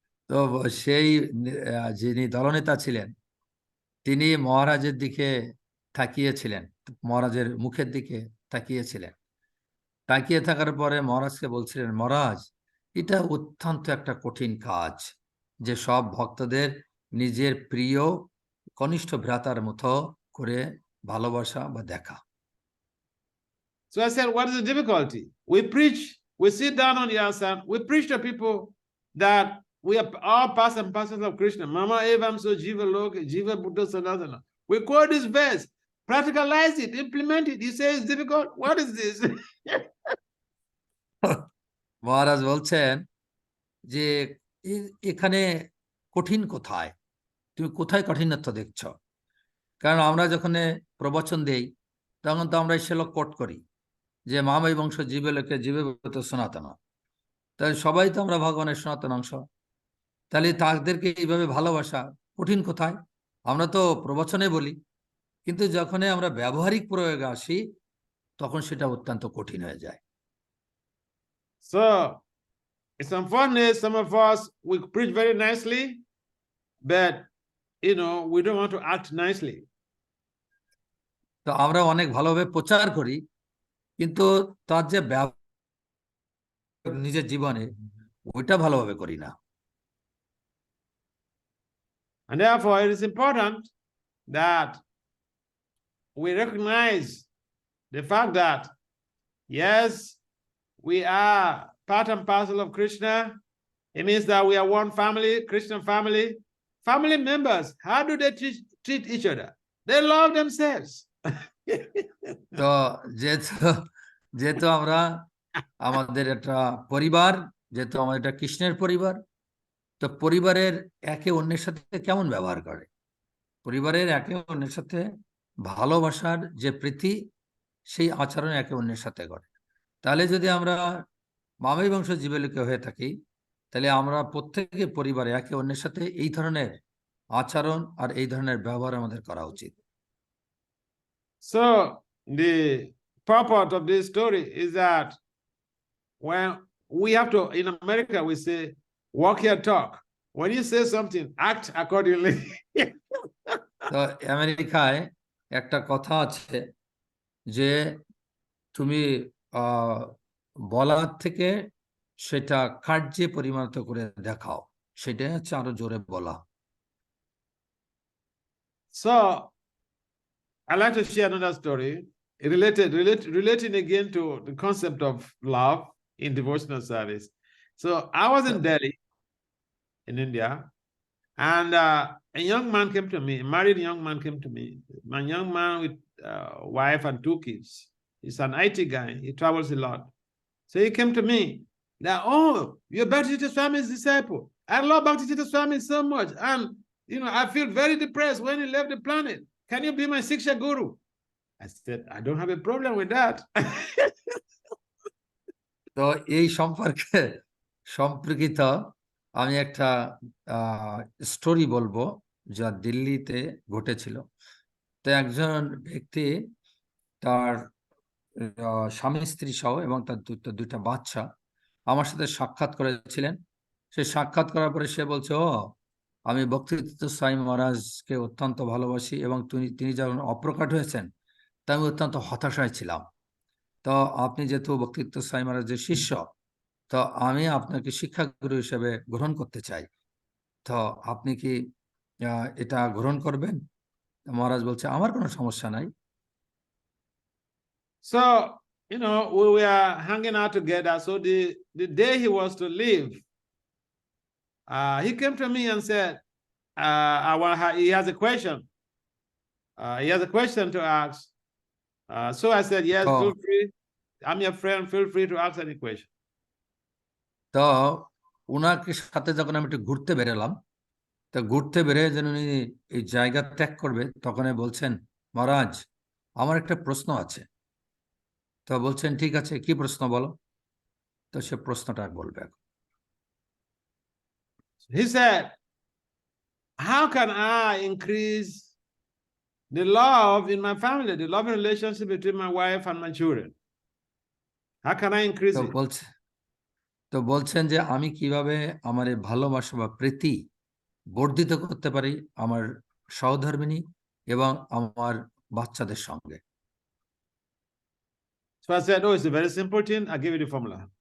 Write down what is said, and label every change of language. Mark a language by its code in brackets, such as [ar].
[bn] তো সেই যিনি দলনেতা ছিলেন তিনি মহারাজের দিকে তাকিয়েছিলেন, মহারাজের মুখের দিকে তাকিয়েছিলেন। তাকিয়ে থাকার পরে মহারাজকে বলছিলেন, মহারাজ এটা অত্যন্ত একটা কঠিন কাজ যে সব ভক্তদের নিজের প্রিয় কনিষ্ঠ ভ্রাতার মতো করে ভালোবাসা বা দেখা। [en] So I said, what is the difficulty? We sit down on the asana, we preach to people that we are all parts and parcels of Krishna. [sa] Mama evam so jiva loka, jiva buddha sanatana. [en] We quote this verse, practicalize it, implement it. You say it's difficult? What is this? [bn] মহারাজ বলছেন যে এখানে কঠিন কোথায়, তুমি কোথায় কঠিনত্ব দেখছ? কারণ আমরা যখন প্রবচন দেই তখন তো আমরা শ্লোক কোট করি যে [sa] মামৈ বংশ জীবে লোকে জীবে ব্রত সনাতন, [bn] তাই সবাই তো আমরা ভগবানের সনাতন অংশ, তাহলে তাদেরকে এইভাবে ভালোবাসা কঠিন কোথায়? আমরা তো প্রবচনে বলি, কিন্তু যখন আমরা ব্যবহারিক প্রয়োগে আসি তখন সেটা অত্যন্ত কঠিন হয়ে যায়। [en] So it's unfortunate some of us we preach very nicely, but we don't want to act nicely. [bn] তো আমরা অনেক ভালোভাবে প্রচার করি, কিন্তু তার যে নিজের জীবনে ওইটা ভালোভাবে করি না। [en] And therefore it is important that we recognize the fact that yes, we are part and parcel of Krishna. It means that we are one family, Christian family. Family members, how do they treat each other? They love themselves. [bn] তো যেহেতু যেহেতু আমরা আমাদের একটা পরিবার, যেহেতু আমাদের একটা কৃষ্ণের পরিবার, তো পরিবারের একে অন্যের সাথে কেমন ব্যবহার করে, পরিবারের একে অন্যের সাথে ভালোবাসার যে প্রীতি সেই আচরণ একে অন্যের সাথে করে। তাহলে যদি আমরা মামাই বংশ জীবলোকে হয়ে থাকি, তাহলে আমরা প্রত্যেকে পরিবারে একে অন্যের সাথে এই ধরনের আচরণ আর এই ধরনের ব্যবহার আমাদের করা উচিত। [en] So the purport of this story is that when we have to, in America we say walk your talk, when you say something act accordingly. [bn] তো আমেরিকায় একটা কথা আছে যে তুমি বলার থেকে সেটা কার্যে পরিণত করে দেখাও, সেটা হচ্ছে আরো জোরে বলা। [en] So I'd like to share another story relating again to the concept of love in devotional service. So I was in Delhi, in India, and a young man came to me, a married young man came to me, my young man with wife and 2 kids. He's an IT guy, he travels a lot. So he came to me that, oh, you're Bhakti Swami's disciple. I love Bhakti Swami so much. And, I feel very depressed when he left the planet. Can you be my Siksha Guru? I said, I don't have a problem with that. [bn] তো এই সম্পর্কিত আমি একটা story বলবো যা দিল্লিতে ঘটেছিল। তো একজন ব্যক্তি তার স্বামী স্ত্রী সহ এবং তার দুইটা বাচ্চা আমার সাথে সাক্ষাৎ করেছিলেন। সে সাক্ষাৎ করার পরে সে বলছে, ও আমি ভক্তি স্বামী মহারাজকে অত্যন্ত ভালোবাসি এবং তিনি যখন অপ্রকট হয়েছেন তা আমি অত্যন্ত হতাশায় ছিলাম। তো আপনি যেহেতু ভক্তি স্বামী মহারাজের শিষ্য, তো আমি আপনাকে শিক্ষাগুরু হিসেবে গ্রহণ করতে চাই, তো আপনি কি এটা গ্রহণ করবেন? মহারাজ বলছে, আমার কোনো সমস্যা নাই। [en] So, we were hanging out together. So the day he was to leave, he came to me and said, he has a question. He has a question to ask. So I said, yes, feel free. I'm your friend. Feel free to ask any question. [bn] তো উনাকে সাথে যখন আমি একটু ঘুরতে বেরোলাম, তো ঘুরতে বেরিয়ে যেন উনি এই জায়গা ত্যাগ করবে, তখন বলছেন, মহারাজ আমার একটা প্রশ্ন আছে। তো বলছেন, ঠিক আছে, কি প্রশ্ন বলো। তো সে প্রশ্নটা বলবে। [en] He said, how can I increase the love in my family, the loving relationship between my wife and my children? How can I increase it? [bn] তো বলছেন যে আমি কিভাবে আমার এই ভালোবাসা বা প্রীতি বর্ধিত করতে পারি আমার সহধর্মিণী এবং আমার বাচ্চাদের সঙ্গে। [en] So I said, oh, it's a very simple thing. I'll give you the formula.